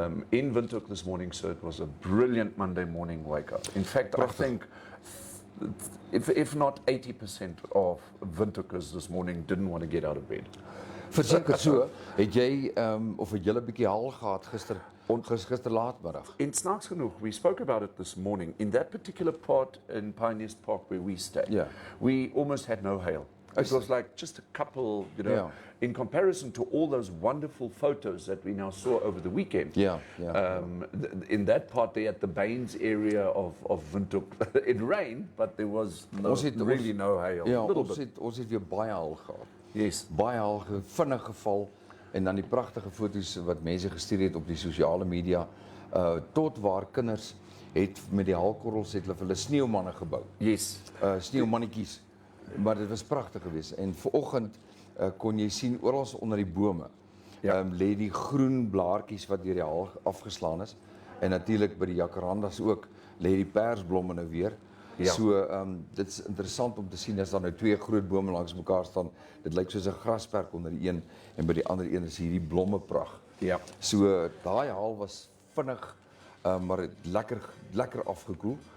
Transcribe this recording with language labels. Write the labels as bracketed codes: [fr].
[en] In Windhoek this morning, so it was a brilliant Monday morning wake up. In fact, I think if not 80% of Windhoekers this morning didn't want to get out of bed. [af] Verseker so, het jy of het julle 'n bietjie haal gehad gister laatmiddag? In snaaks genoeg, [en] we spoke about it this morning. In that particular part in Pioneers Park where we stay, we almost had no hail. It was like just a couple, in comparison to all those wonderful photos that we now saw over the weekend. In that part there at the Baines area of Windhoek, it rained, but there was really no hail. [af] Ja, ons het weer baie haal gehad. [en] Yes. [af] Baie haal, vinnig geval, en dan die pragtige foto's wat mense gestuur het op die sosiale media, tot waar kinders het met die haalkorrels het hulle sneeumanne gebou. [en] Yes. [af] Sneeumannetjies. Maar dit was pragtig geweest. En vanoggend kon jy sien oral onder die bome lê die groen blaartjies wat deur die haal afgeslaan is. En natuurlik by die jacarandas ook lê die persblomme nou weer. Ja. So dit is interessant om te sien as daar nou twee groot bome langs mekaar staan. Dit lyk soos 'n grasperk onder die een en by die ander een is hierdie blommepragt. Ja. So daai haal was vinnig maar het lekker afgekoel.